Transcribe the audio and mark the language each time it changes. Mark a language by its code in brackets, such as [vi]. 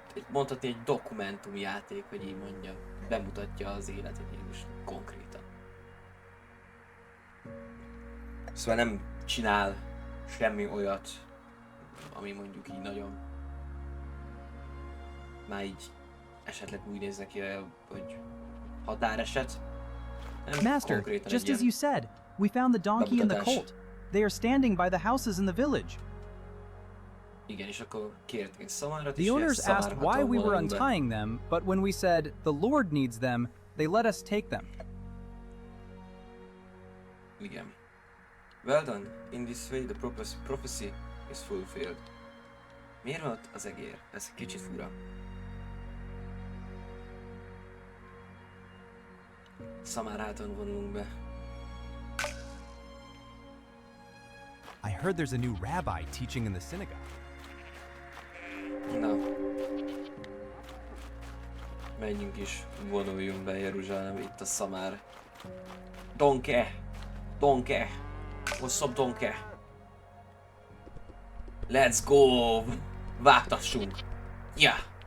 [hu] Mondhatni egy dokumentumjáték, hogy így mondjam. Bemutatja az életet Jézus konkrétan. Szóval nem csinál semmi olyat, ami mondjuk így nagyon... Már így esetleg úgy néznek ki, hogy határeset. [en] Master, just as you said, we found the donkey and the colt. They are standing by the houses in the village. [hu] Igen, és akkor kértünk szamárat is. [en] The owners asked why we were untying them, but when we said the Lord needs them, they let us take them. [hu] Igen. [en] Well done. In this way the prophecy is fulfilled. [hu] Miért van ott az egér? Ez kicsit fura. Szamárháton vonulunk be. [en] I heard there's a new rabbi teaching in the synagogue. [hu] Na. Menjünk is, vonuljunk be Jeruzsálem, itt a szamár. [en] Donke! What's up, donke? Let's go! [hu] Vágtassunk! [en] Yeah!